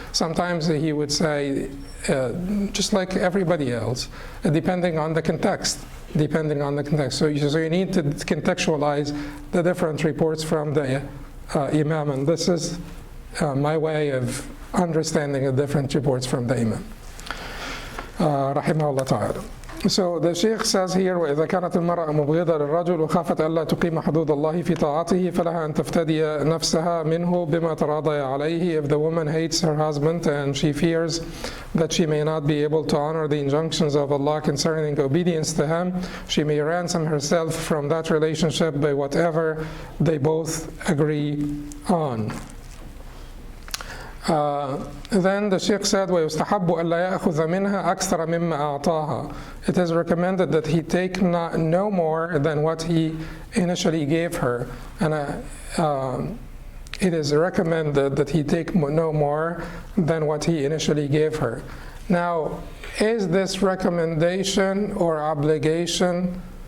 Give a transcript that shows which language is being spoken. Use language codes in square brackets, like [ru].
[en] Sometimes he would say, just like everybody else, depending on the context. So you need to contextualize the different reports from the Imam, and this is my way of understanding the different reports from the Imam. Rahimahullah ta'ala. So the Sheikh says here, [ar] وإذا كانت المرأة مبغضة للرجل وخافت ألا تقيم حدود الله في طاعته فلها أن تفتدي نفسها منه بما تراضي عليه. [en] If the woman hates her husband and she fears that she may not be able to honor the injunctions of Allah concerning obedience to Him, she may ransom herself from that relationship by whatever they both agree on. Then the Sheikh said, [ar] وَيُسْتَحَبُّ أَلَّا يَأْخُذَ مِنْهَا أَكْثَرَ مِمَّا أَعْطَاهَا. [en] It is recommended that he take no more than what he initially gave her. And it is recommended that he take no more than what he initially gave her. Now, is this recommendation or obligation?